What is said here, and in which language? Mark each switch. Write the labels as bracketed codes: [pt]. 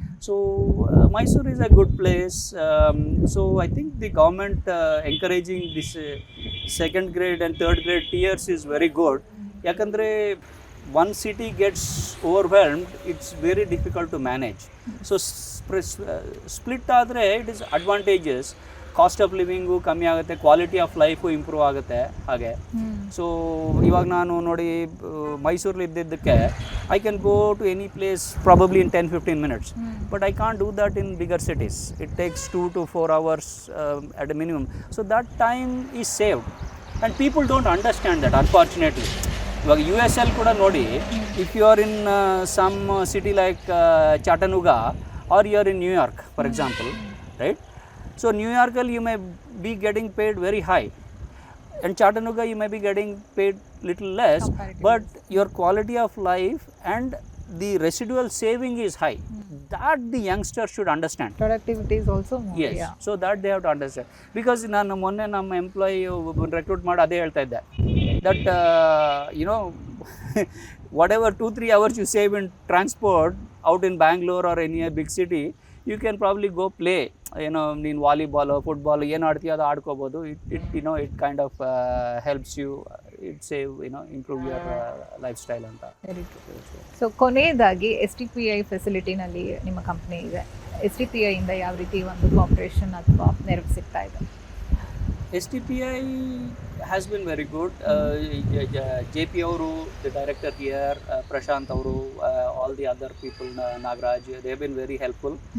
[en] So Mysore is a good place. So I think the government encouraging this second grade and third grade tiers is very good. ಯಾಕಂದರೆ one city gets overwhelmed, it's very difficult to manage. So split ಆದರೆ it is advantageous. Cost of living ಕಮ್ಮಿ ಆಗುತ್ತೆ, quality of life improve ಆಗುತ್ತೆ. [kn] ಹಾಗೆ so ಇವಾಗ ನಾನು ನೋಡಿ ಮೈಸೂರಲ್ಲಿ ಇದ್ದಿದ್ದಕ್ಕೆ [en] I can go to any place probably in 10-15 minutes, but I can't do that in bigger cities. It takes 2 to 4 hours at a minimum. So that time is saved and people don't understand that, unfortunately. [kn] ಇವಾಗ US ಕೂಡ ನೋಡಿ, [en] If you are in some city like Chattanooga or you are in New York, for example, right? So New York you may be getting paid very high, and Chattanooga you may be getting paid little less, but your quality of life and the residual saving is high. That the youngster should understand. Productivity is also more. Yes, yeah. So that they have to understand. Because [kn] ನಾನು ಮೊನ್ನೆ ನಮ್ಮ employee recruit ಮಾಡಿ ಅದೇ ಹೇಳ್ತಾ ಇದ್ದೆ, [en] that you know whatever 2-3 hours you save in transport out in Bangalore or any big city, you can probably go play, you know, [kn] ನೀನು volleyball football ಏನು ಆಡ್ತೀಯ ಅದು ಆಡ್ಕೋಬೋದು. [en] It you know it kind of helps you, it save, you know, improve your lifestyle ಅಂತ. [kn] So ಕೊನೆಯದಾಗಿ STPI ಫೆಸಿಲಿಟಿನಲ್ಲಿ ನಿಮ್ಮ company ಇದೆ. STPI ಇಂದ ಯಾವ ರೀತಿ ಒಂದು ಕೋಆಪರೇಷನ್ ಅಥವಾ ನೆರವು ಸಿಗ್ತಾ ಇದೆ? [en] STPI has been very good. JP ಅವರು, the director here, Prashant ಅವರು, all the other people, Nagraj, they have been very helpful.